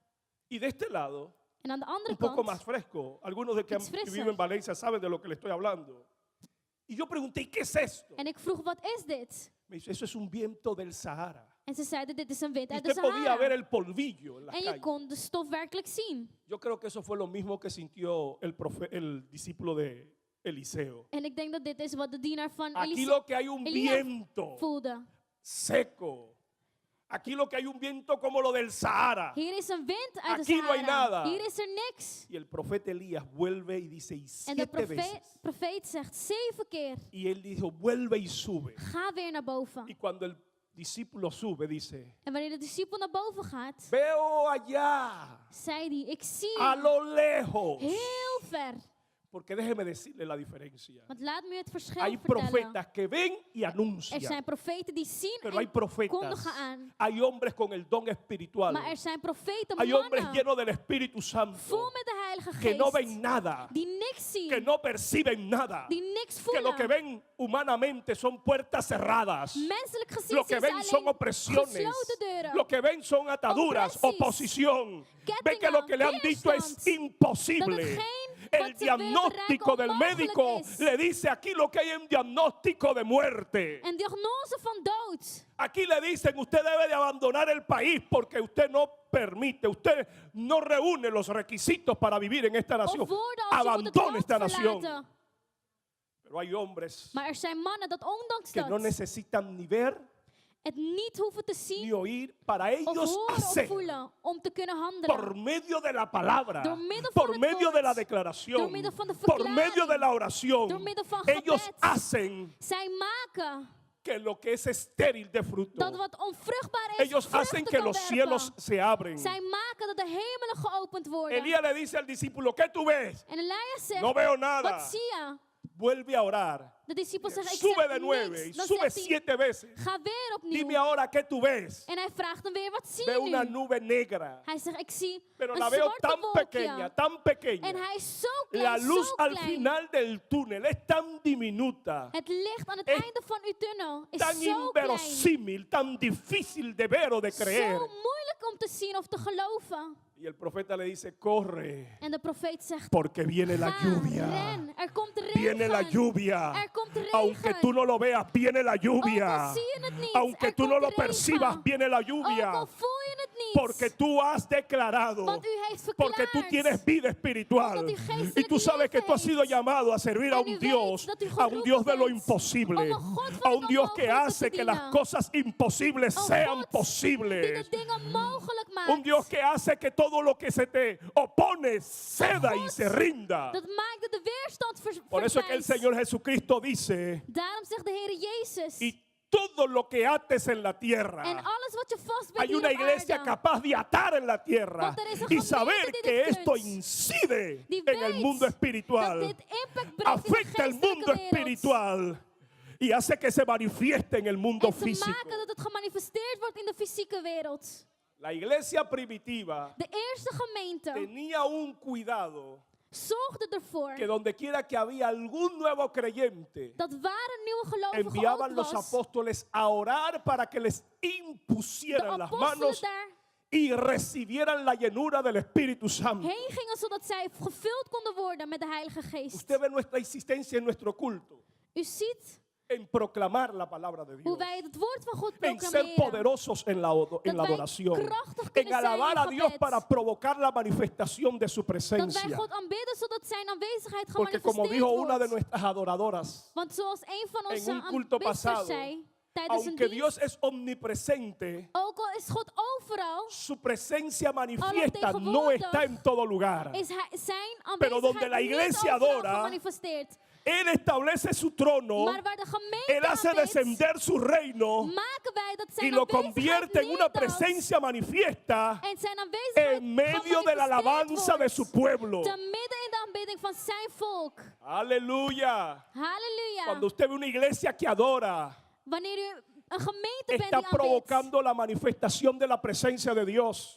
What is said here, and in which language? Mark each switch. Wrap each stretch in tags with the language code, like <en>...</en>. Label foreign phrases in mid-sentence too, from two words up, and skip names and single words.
<es>Y de este lado,</es> <nl>En aan de andere</nl> <es>un poco</es> <nl>kant,</nl> <es>más fresco. Algunos de que</es> <nl>Iets frisser.</nl> <es>viven en Valencia saben de lo que le estoy hablando. Y yo pregunté, ¿y qué es esto?</es> <nl>en ik vroeg, wat is dit?</nl> <es>Me dice, eso es un viento del Sahara.</es> <nl>En ze zeiden, dit is een wind</nl> <es>Y</es> <nl>uit de</nl> <es>usted podía ver</es> <nl>Sahara.</nl> <es>el polvillo en las</es> <nl>En je</nl> <es>calles.</es> <nl>kon de stof werkelijk zien.</nl> <es>Yo creo que eso fue lo mismo que sintió el discípulo de Eliseo.</es> <nl>En ik denk dat dit is wat de dienaar van</nl> <es>Aquí</es> <nl>Eliseo</nl> <es>lo que hay un</es> <nl>Elías</nl> <es>viento</es> <nl>voelde.</nl> <es>seco. Aquí lo que hay un viento como lo del Sahara.</es> <nl>Hier is een wind uit de</nl> <es>Aquí no hay</es> <nl>Sahara.</nl> <es>nada.</es> <nl>Hier is er niks.</nl> <es>Y el profeta Elías vuelve y dice, y</es> <nl>En de</nl> <es>7 veces.</es> <nl>profeet zegt 7 keer,</nl> <es>Y él dijo, vuelve y sube.</es> <nl>ga weer naar boven.</nl> <es>Y cuando el discípulo sube, dice,</es> <nl>En wanneer de discipel naar boven gaat,</nl> <es>veo allá,</es> <nl>zei hij, ik zie</nl> <es>a lo lejos.</es> <nl>heel ver.</nl> <es>Porque déjeme decirle la diferencia.</es> <nl>Want laat me het verschil</nl> <es>Hay</es> <nl>vertellen.</nl> <es>profetas que ven y</es> <nl>Er</nl> <es>anuncian.</es> <nl>zijn profeten die zien</nl> <es>Pero hay</es> <nl>en</nl> <es>profetas,</es> <nl>kondigen aan.</nl> <es>hay hombres con el don espiritual.</es> <nl>Maar er zijn profeten,</nl> <es>Hay hombres</es> <nl>mannen,</nl> <es>llenos del Espíritu Santo</es> <nl>vol met de Heilige</nl> <es>que no ven</es> <nl>Geest,</nl> <es>nada,</es> <nl>die niks</nl> <es>que</es> <nl>zien,</nl> <es>no perciben nada,</es> <nl>die niks</nl> <es>que lo que</es> <nl>voelen.</nl> <es>ven humanamente son puertas cerradas.</es> <nl>Menselijk gezien</nl> <es>Lo que</es> <nl>zien ze</nl> <es>ven son</es> <nl>alleen</nl> <es>opresiones.</es> <nl>gesloten deuren.</nl> <es>Lo que ven son ataduras,</es> <nl>Opresies.</nl> <es>oposición. Ven que lo que le han dicho es</es> <nl>weerstand.</nl> <es>imposible.</es> <nl>Dat hetgeen</nl> <es>El</es> <nl>wat ze willen</nl> <es>diagnóstico del</es> <nl>bereiken</nl> <es>médico</es> <nl>onmogelijk is.</nl> <es>le dice aquí lo que hay en diagnóstico de muerte.</es> <nl>Een diagnose van dood.</nl> <es>Aquí le dicen usted debe de abandonar el país porque usted no permite, usted no reúne los requisitos para vivir en esta nación.</es> <nl>Of woorden als je moet het</nl> <es>Abandone</es> <nl>land</nl> <es>esta nación.</es> <nl>verlaten.</nl> <es>Pero hay hombres</es> <nl>Maar er zijn mannen dat ondanks</nl> <es>que no</es> <nl>dat</nl> <es>necesitan ni ver</es> <nl>het niet hoeven te</nl> <es>ni</es> <nl>zien</nl> <es>oír para</es> <nl>of</nl> <es>ellos</es> <nl>horen of</nl> <es>hacer</es> <nl>voelen om te kunnen</nl> <es>por</es> <nl>handelen.</nl> <es>medio de la palabra,</es> <nl>Door middel van</nl> <es>por</es> <nl>het</nl> <es>medio</es> <nl>woord,</nl> <es>de la declaración,</es> <nl>door middel van de</nl> <es>por</es> <nl>verklaring,</nl> <es>medio de la oración.</es> <nl>door middel van</nl> <es>Ellos</es> <nl>gebed.</nl> <es>hacen</es> <nl>Zij maken</nl> <es>que lo que es estéril de fruto,</es> <nl>dat wat onvruchtbaar is,</nl> <es>ellos hacen</es> <nl>vruchten</nl> <es>que</es> <nl>kan</nl> <es>los</es> <nl>werpen.</nl> <es>cielos se abren.</es> <nl>Zij maken dat de hemelen geopend worden.</nl> <es>Elías le dice al discípulo, ¿qué tú ves?</es> <nl>En Elias zegt,</nl> <es>No veo nada.</es> <nl>wat zie je?</nl> <es>Vuelve a orar.</es> <nl>De discipel zegt, ik</nl> <es>Sube</es> <nl>zeg</nl> <es>de 9 y</es> <nl>niks. Dan</nl> <es>sube</es> <nl>zegt hij,</nl> <es>7 veces.</es> <nl>ga weer opnieuw.</nl> <es>Dime ahora qué tú ves.</es> <nl>En hij vraagt hem weer, wat zie</nl> <es>Veo</es> <nl>je</nl> <es>una</es> <nl>nu?</nl> <es>nube negra,</es> <nl>Hij zegt, ik zie</nl> <es>pero</es> <nl>een</nl> <es>la veo</es> <nl>zwarte</nl> <es>tan</es> <nl>wolkje.</nl> <es>pequeña, tan</es> <nl>En</nl> <es>pequeña.</es> <nl>hij is zo</nl> <es>La</es> <nl>klein,</nl> <es>luz</es> <nl>zo</nl> <es>al</es> <nl>klein.</nl> <es>final del túnel es tan diminuta,</es> <nl>Het licht aan het</nl> <es>Es</es> <nl>einde van uw tunnel is</nl> <es>tan</es> <nl>zo klein.</nl> <es>inverosímil, tan difícil de ver o de</es> <nl>Zo</nl> <es>creer.</es> <nl>moeilijk om te zien of te geloven.</nl> <es>Y el profeta le dice, corre,</es> <nl>En de profeet zegt,</nl> <es>porque viene la</es> <nl>ga,</nl> <es>lluvia.</es> <nl>ren. Er komt regen.</nl> <es>Viene la lluvia.</es> <nl>Er komt regen.</nl> <es>Aunque tú no lo veas, viene la</es> <nl>Ook al</nl> <es>lluvia.</es> <nl>zie je het niet,</nl> <es>Aunque</es> <nl>er</nl> <es>tú no</es> <nl>komt</nl> <es>lo</es> <nl>regen.</nl> <es>percibas, viene la</es> <nl>Ook</nl> <es>lluvia.</es> <nl>al voel je het niet.</nl> <es>Porque tú has declarado,</es> <nl>Want u heeft</nl> <es>porque tú</es> <nl>verklaard.</nl> <es>tienes vida espiritual.</es> <nl>Omdat u geestelijk</nl> <es>Y tú sabes que tú has</es> <nl>leven</nl> <es>sido llamado a servir a</es> <nl>En</nl> <es>un</es> <nl>u</nl> <es>Dios,</es> <nl>weet dat u</nl> <es>a un Dios de lo</es> <nl>geroepen bent</nl> <es>imposible,</es> <nl>om een God van</nl> <es>a</es> <nl>het</nl> <es>un Dios que</es> <nl>onmogelijke</nl> <es>hace</es> <nl>te</nl> <es>que las</es> <nl>dienen.</nl> <es>cosas imposibles</es> <nl>Een</nl> <es>sean</es> <nl>God die</nl> <es>posibles.</es> <nl>de dingen mogelijk maakt.</nl> <es>Un Dios que hace que todo lo que se te opone ceda y</es> <nl>God</nl> <es>se rinda.</es> <nl>Dat maakt dat de weerstand</nl> <es>Por eso es que el</es> <nl>verdwijnt.</nl> <es>Señor Jesucristo dice,</es> <nl>Daarom zegt de Heer Jezus.</nl> <es>y todo lo que ates en la</es> <nl>En</nl> <es>tierra,</es> <nl>alles wat je vastbindt</nl> <es>hay</es> <nl>hier</nl> <es>una</es> <nl>op</nl> <es>iglesia</es> <nl>aarde.</nl> <es>capaz de atar en la tierra</es> <nl>Want er is een</nl> <es>y</es> <nl>gemeente</nl> <es>saber</es> <nl>die</nl> <es>que</es> <nl>dit</nl> <es>esto</es> <nl>kunt.</nl> <es>incide</es> <nl>Die</nl> <es>en el</es> <nl>weet</nl> <es>mundo</es> <nl>Dat</nl> <es>espiritual,</es> <nl>dit impact brengt in de</nl> <es>afecta el mundo</es> <nl>geestelijke wereld.</nl> <es>espiritual y hace que se manifieste en el mundo</es> <nl>En te</nl> <es>físico.</es> <nl>maken dat het gemanifesteerd wordt in de fysieke wereld.</nl> <es>La iglesia primitiva</es> <nl>De eerste gemeente</nl> <es>tenía un cuidado</es> <nl>zorgde ervoor</nl> <es>que donde quiera que había algún nuevo creyente,</es> <nl>dat waar een nieuwe gelovige</nl> <es>enviaban</es> <nl>ook</nl> <es>los</es> <nl>was,</nl> <es>apóstoles a orar para que les</es> <nl>de</nl> <es>impusieran las</es> <nl>apostelen</nl> <es>manos</es> <nl>daar</nl> <es>y recibieran la llenura del Espíritu Santo.</es> <nl>heen gingen zodat zij gevuld konden worden met de Heilige Geest.</nl> <es>Usted ve nuestra insistencia en nuestro culto,</es> <nl>U ziet</nl> <es>en proclamar la palabra de Dios,</es> <nl>hoe wij het woord van God</nl> <es>en ser</es> <nl>proclameren.</nl> <es>poderosos en la</es> <nl>wij</nl> <es>adoración,</es> <nl>krachtig</nl> <es>en</es> <nl>kunnen zijn</nl> <es>alabar</es> <nl>in</nl> <es>a Dios</es> <nl>gebed.</nl> <es>para provocar la manifestación de su</es> <nl>Dat wij</nl> <es>presencia.</es> <nl>God aanbidden zodat zijn aanwezigheid</nl> <es>Porque como</es> <nl>gemanifesteerd</nl> <es>dijo una de</es> <nl>wordt.</nl> <es>nuestras adoradoras,</es> <nl>Want zoals een van onze</nl> <es>un culto</es> <nl>aanbidders</nl> <es>pasado,</es> <nl>zei tijdens een</nl> <es>aunque</es> <nl>dienst,</nl> <es>Dios es omnipresente,</es> <nl>ook al is God overal,</nl> <es>su presencia manifiesta no</es> <nl>Alomtegenwoordig</nl> <es>está en todo lugar.</es> <nl>is zijn</nl> <es>Pero donde</es> <nl>aanwezigheid</nl> <es>la</es> <nl>niet</nl> <es>iglesia</es> <nl>overal</nl> <es>adora,</es> <nl>gemanifesteerd.</nl> <es>Él establece su trono,</es> <nl>Maar waar de gemeente</nl> <es>Él hace</es> <nl>aan is,</nl> <es>descender su reino</es> <nl>maken wij dat</nl> <es>y</es> <nl>zijn</nl> <es>lo</es> <nl>aanwezigheid</nl> <es>convierte en una</es> <nl>neerdaalt</nl> <es>presencia manifiesta</es> <nl>en zijn aanwezigheid</nl> <es>en medio de la</es> <nl>gemanifesteerd</nl> <es>alabanza de</es> <nl>wordt.</nl> <es>su pueblo.</es> <nl>Te midden in de aanbidding van zijn volk.</nl> <es>Aleluya.</es> <nl>Halleluja.</nl> <es>Cuando usted ve una iglesia que adora,</es> <nl>Wanneer u een gemeente bent</nl> <es>está</es> <nl>die aanbidt,</nl> <es>provocando la manifestación de la presencia de Dios.</es>